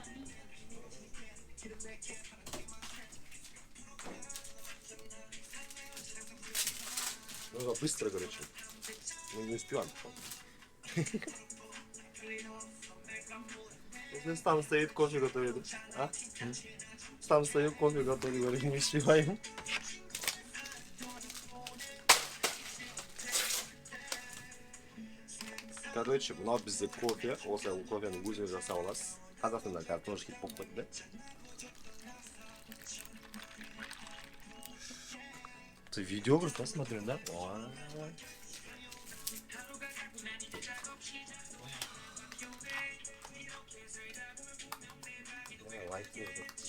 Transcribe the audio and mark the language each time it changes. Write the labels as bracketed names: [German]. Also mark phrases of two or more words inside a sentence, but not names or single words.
[Russian] Нужно быстро, короче. Мы не успеваем. Если там стоит кофе готовит, а? Там стоит кофе готовит, говорит, не успеваем. [Kazakh] Короче, мынау бізде кофе, осы кофені өзіңіз жасап аласыз. Қазақстанда картошки болып қойды, да? [Russian] Ты видео говоришь, посмотрим, да? Лайк нужно.